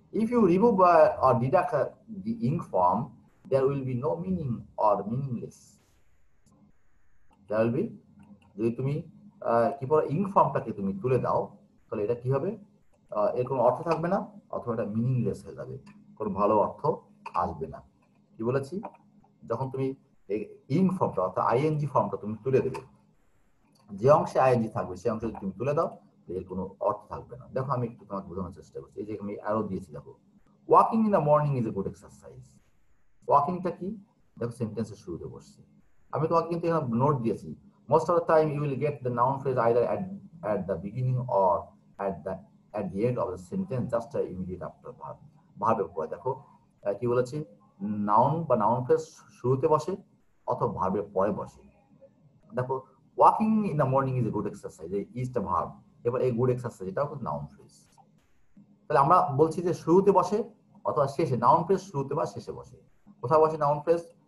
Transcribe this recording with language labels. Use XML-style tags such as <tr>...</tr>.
<en>If you remove or deduct the ing form, there will be no meaning or meaningless. There will be,</en> <bn>যদি তুমি কি বলো ইং ফর্মটাকে তুমি তুলে দাও, তাহলে এটা কি হবে? এর কোনো অর্থ থাকবে না, অথবা এটা মিনিংলেস হয়ে যাবে, কোনো ভালো অর্থ আসবে না। কি বলেছি? যখন তুমি ইং ফর্মটা অর্থাৎ আইএনজি ফর্মটা তুমি তুলে দেবে, যে অংশে আইএনজি থাকবে সেই অংশ যদি তুমি তুলে দাও, এর কোনো অর্থ থাকবে না। দেখো আমি একটু তোমাকে বোঝানোর চেষ্টা করছি। এই যে আমি অ্যারো দিয়েছি, দেখো</bn> <en>Walking in the morning is a good exercise.</en> <bn>ওয়াকিংটা কি? দেখো সেন্টেন্সের শুরুতে বসছে। আমি তোমাকে কিন্তু এখানে নোট দিয়েছি,</bn> <en>most of the time you will get the noun phrase either at the beginning or at the end of the sentence, just immediate after verb.</en> <bn>ভার্বের পরে দেখো কি বলেছি, নাউন বা নাউন ফ্রেজ শুরুতে বসে অথবা ভার্বের পরে বসে। দেখো</bn> <en>walking in the morning is a good exercise,</en> <bn>এই ইজটা ভার্ব। এবার এই গুড এক্সারসাইজ এটাও কিন্তু নাউন ফ্রেজ। তাহলে আমরা বলছি যে শুরুতে বসে অথবা শেষে, নাউন ফ্রেজ শুরুতে বা শেষে বসে। কোথায় বসে নাউন ফ্রেজ?</bn>